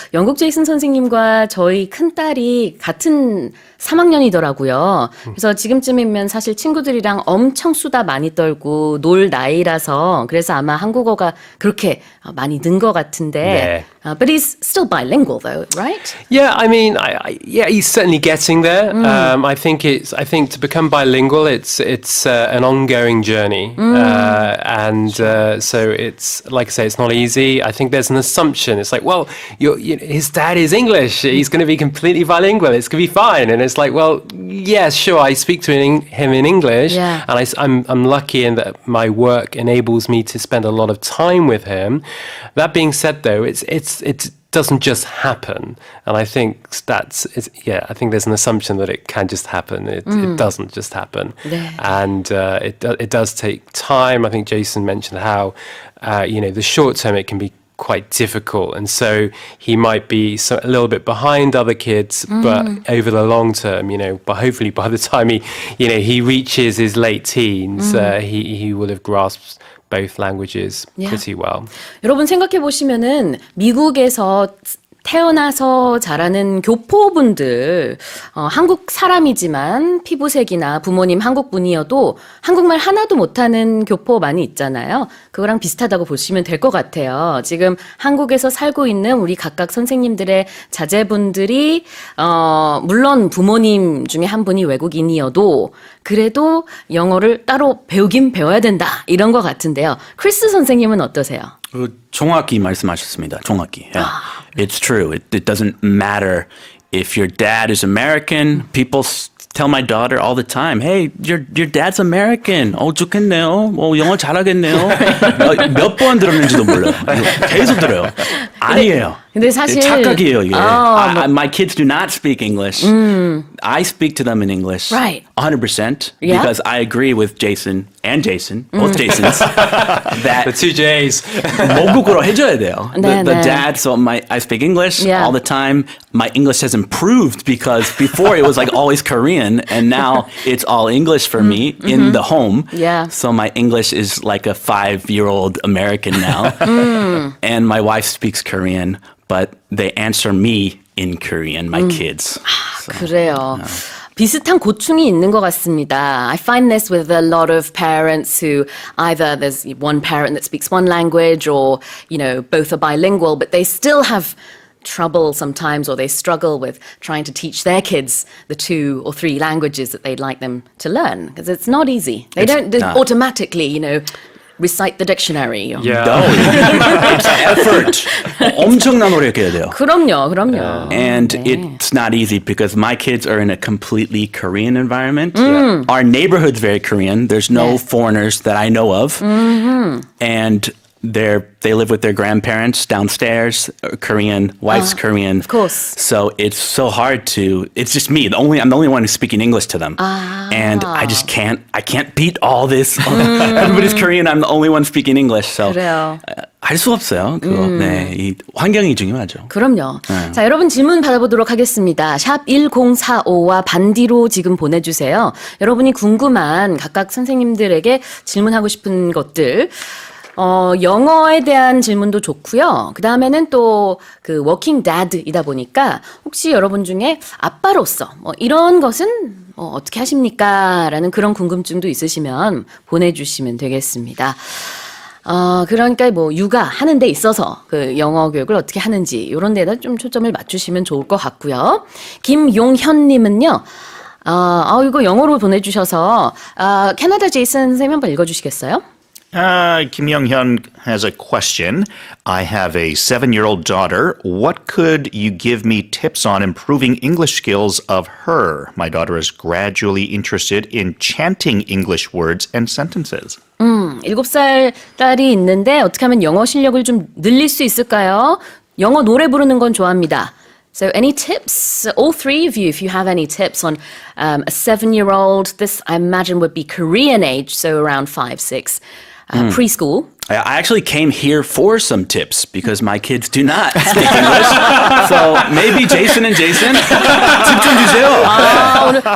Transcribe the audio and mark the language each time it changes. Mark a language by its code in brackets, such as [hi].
[ko] 영국 제이슨 선생님과 저희 큰딸이 같은 3학년이더라고요. 그래서 지금쯤이면 사실 친구들이랑 엄청 수다 많이 떨고 놀 나이라서 그래서 아마 한국어가 그렇게 많이 는 것 같은데 네. [en] But he's still bilingual, though, right? Yeah, I mean, yeah, he's certainly getting there. I think to become bilingual, it's an ongoing journey, and so it's like I say, it's not easy. I think there's an assumption. It's like, well, his dad is English. He's going to be completely bilingual. It's going to be fine. And it's like, well, yeah, sure. I speak to him in English, yeah. and I'm lucky in that my work enables me to spend a lot of time with him. That being said, though, it doesn't just happen, and I think I think there's an assumption that it can just happen. It doesn't just happen, and it does take time. I think Jason mentioned how the short term it can be quite difficult, and so he might be a little bit behind other kids, but over the long term, but hopefully by the time he reaches his late teens, he will have grasped both languages pretty well. [ko] 여러분 생각해 보시면은 미국에서 태어나서 자라는 교포분들, 한국 사람이지만 피부색이나 부모님 한국 분이어도 한국말 하나도 못하는 교포 많이 있잖아요. 그거랑 비슷하다고 보시면 될 것 같아요. 지금 한국에서 살고 있는 우리 각각 선생님들의 자제분들이 물론 부모님 중에 한 분이 외국인이어도 그래도 영어를 따로 배우긴 배워야 된다 이런 것 같은데요. 크리스 선생님은 어떠세요? 정확히 말씀하셨습니다. 정확히. [en] Yeah. It's true. It doesn't matter if your dad is American. People tell my daughter all the time, hey, your dad's American. [ko] 좋겠네요. 영어 잘하겠네요. 몇 번 들었는지도 몰라요. 계속 들어요. 아니에요. 근데 사실 착각이에요, 이게. [en] My kids do not speak English. I speak to them in English. Right. 100%. Yeah? Because I agree with Jason, both Jasons, that The two J's. [ko] 모국어로 해줘야 돼요. 네, [en] The [ko] 네. [en] dad, so I speak English Yeah. all the time. My English has improved because before it was like always Korean, and now it's all English for me in the home. Yeah. So my English is like a 5-year-old American now. And my wife speaks Korean, but they answer me in Korean, my kids. So, [ko] 그래요. 비슷한 고충이 있는 것 같습니다. [en] I find this with a lot of parents who either there's one parent that speaks one language or, both are bilingual, but they still have trouble sometimes, or they struggle with trying to teach their kids the 2 or 3 languages that they'd like them to learn, because it's not easy. They don't automatically, recite the dictionary. Yeah. No, it's effort. [ko] 엄청난 노력해야 돼요. 그럼요. [en] And it's not easy because my kids are in a completely Korean environment. Our neighborhood's very Korean. There's no foreigners that I know of. And they live with their grandparents downstairs, Korean, wife's Korean. Of course. So it's so hard it's just me. I'm the only one who's speaking English to them. And I can't beat all this. Everybody's Korean, I'm the only one speaking English. So [ko] 그래요. 할 수 없어요. 그거. 네, 이 환경이 중요하죠. 그럼요. 자, 여러분 질문 받아보도록 하겠습니다. 샵 1045와 반디로 지금 보내주세요. 여러분이 궁금한 각각 선생님들에게 질문하고 싶은 것들, 영어에 대한 질문도 좋고요. 그 다음에는 또 그 워킹 dad이다 보니까 혹시 여러분 중에 아빠로서 이런 것은 어떻게 하십니까? 라는 그런 궁금증도 있으시면 보내주시면 되겠습니다. 그러니까 육아하는 데 있어서 그 영어 교육을 어떻게 하는지 이런 데다 좀 초점을 맞추시면 좋을 것 같고요. 김용현님은요. 이거 영어로 보내주셔서 캐나다 제이슨 선생님 한번 읽어주시겠어요? [en] Kim Young-hyun has a question. I have a 7-year-old daughter. What could you give me tips on improving English skills of her? My daughter is gradually interested in chanting English words and sentences. [ko] 7살 딸이 있는데 어떻게 하면 영어 실력을 좀 늘릴 수 있을까요? 영어 노래 부르는 건 좋아합니다. [en] So any tips, all 3 of you, if you have any tips on a 7-year-old, this I imagine would be Korean age, so around 5, 6. Preschool. I actually came here for some tips because my kids do not speak English. So maybe Jason and Jason [ko] 팁 좀 주세요.